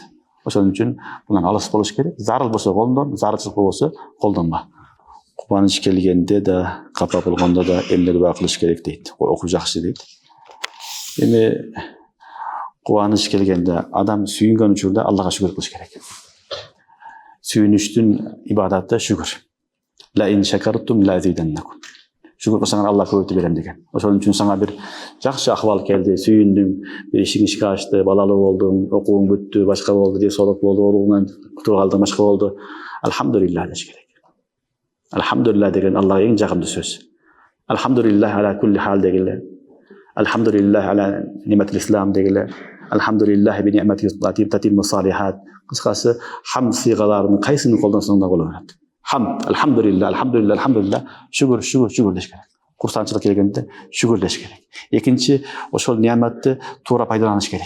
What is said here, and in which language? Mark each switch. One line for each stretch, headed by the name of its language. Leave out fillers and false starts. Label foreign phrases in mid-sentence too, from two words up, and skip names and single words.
Kyrgyz: Ошон үчүн мындан алыс болуш керек. Зарыл болсо колдон, зарылчылык болсо колдонма. Кубаныч келгенде да, капа болгондо да эмне дуба кылыш керек дейт. Окуу жакшы дейт. Эми кубаныч келгенде адам сүйүнгөн учурда Аллага шүгүр кылыш керек. Сүйүнүштүн ибадаты шүгүр.
Arabic: لئن شكرتم لأزيدنكم.
Kyrgyz: Шүгүр кылсаңар Алла көбөйтүп берем деген. Ошон үчүн сага бир жакшы акыбал келди, сүйүндүң, бир ишиң ишке ашты, балалуу болдуң, окууң бүттү, башка болду, десолот болду, ооругунан кутулуп калдың, башка болду. Алхамдулиллах деш керек. Алхамдулиллах деген Аллага эң жагымдуу сөз.
Arabic: الحمد لله على كل حال дегиле. الحمد لله على نعمة الإسلام дегиле. الحمد لله بنعمته تتم الصالحات.
Kyrgyz: Кыскасы хамд сыйгаларынын кайсыны колдонсоң да боло берет. Хамд, алхамдулилlah, шүгүр деш керек. Курсанчылык келгенде шүгүр деш керек. Экинчи, ошол неаматты туура пайдаланыш керек.